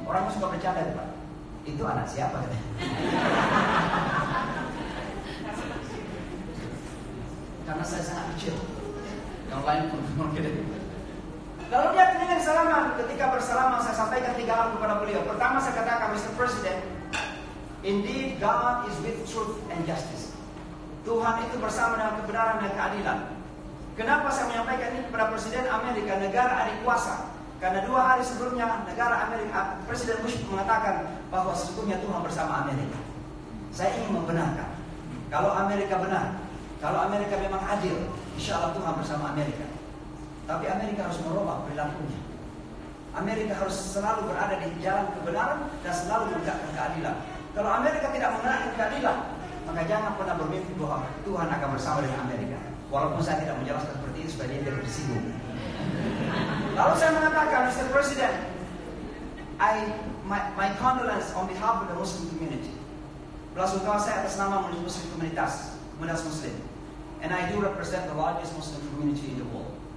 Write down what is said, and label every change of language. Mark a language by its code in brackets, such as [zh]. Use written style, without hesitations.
[id] Orang suka bercanda, Pak. Itu anak siapa katanya? Karena saya sangat kecil. Yang lain pun mungkin. Lalu dia kemudian salaman. Ketika bersalaman saya sampaikan 3 hal kepada beliau. Pertama saya katakan, Mr. [en] President, indeed God is with truth and justice. [id] Tuhan itu bersama dengan kebenaran dan keadilan. Kenapa saya menyampaikan ini kepada Presiden Amerika, negara adik kuasa? Karena 2 hari sebelumnya negara Amerika, Presiden Bush mengatakan bahwa sesungguhnya Tuhan bersama Amerika. Saya ingin membenarkan, kalau Amerika benar, kalau Amerika memang adil, insya Allah Tuhan bersama Amerika. Tapi Amerika harus merubah perilakunya. Amerika harus selalu berada di jalan kebenaran dan selalu menegakkan keadilan. Kalau Amerika tidak menegakkan keadilan, maka jangan pernah bermimpi bahwa Tuhan akan bersama dengan Amerika. Walaupun saya tidak menjelaskan seperti itu supaya dia tidak tersinggung. Lalu saya mengatakan, Mr. [en] President, my condolence on behalf of the Muslim community. [id] Belasungkawa saya atas nama Muslim komunitas Muslim. [en] And I do represent the largest Muslim community in the world.